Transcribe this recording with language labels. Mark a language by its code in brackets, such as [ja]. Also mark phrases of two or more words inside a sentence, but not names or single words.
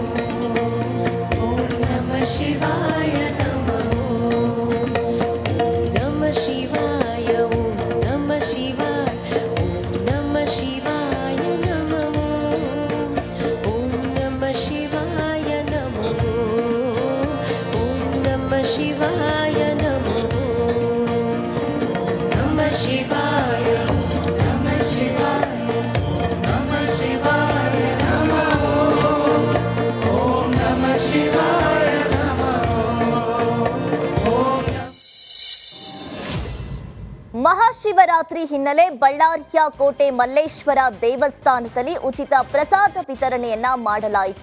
[sa] शिवाय नमः नमः शिवाय ॐ नमः शिवाय ॐ नमः शिवाय नमः ॐ नमः शिवाय नमः ॐ नमः शिवाय नमः नमः शिवाय नमः शिवाय नमः शिवाय नमः ॐ नमः शिवाय. [kn] ಮಹಾಶಿವ ಮಹಾಶಿವರಾತ್ರಿ ಹಿನ್ನೆಲೆ ಬಳ್ಳಾರಿಯ ಕೋಟೆ ಮಲ್ಲೇಶ್ವರ ದೇವಸ್ಥಾನದಲ್ಲಿ ಉಚಿತ ಪ್ರಸಾದ ವಿತರಣೆಯನ್ನ ಮಾಡಲಾಯಿತು.